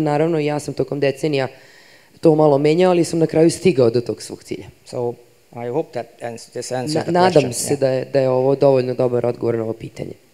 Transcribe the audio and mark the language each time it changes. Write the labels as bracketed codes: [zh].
[sr] Naravno, ja sam tokom decenija to malo menjao, ali sam na kraju stigao do tog svog cilja. [en] So I hope that this answers the question. [sr] Nadam se da je ovo dovoljno dobar odgovor na ovo pitanje.